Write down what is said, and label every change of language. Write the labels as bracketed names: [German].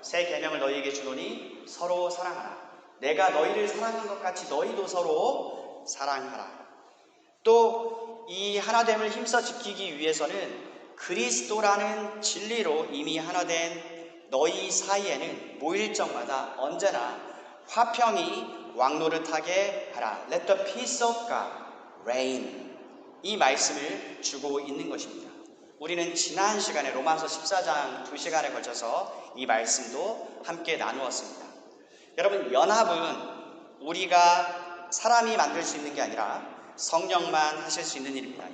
[Korean] 새 계명을 너희에게 주노니 서로 사랑하라. 내가 너희를 사랑한 것 같이 너희도 서로 사랑하라. 또 이 하나됨을 힘써 지키기 위해서는 그리스도라는 진리로 이미 하나된 너희 사이에는 모일 적마다 언제나 화평이 왕노릇하게 하라. [English] Let the peace of God reign. [Korean] 이 말씀을 주고 있는 것입니다. 우리는 지난 시간에 로마서 14장 2시간에 걸쳐서 이 말씀도 함께 나누었습니다. 여러분, 연합은 우리가 사람이 만들 수 있는 게 아니라 성령만 하실 수 있는 일입니다.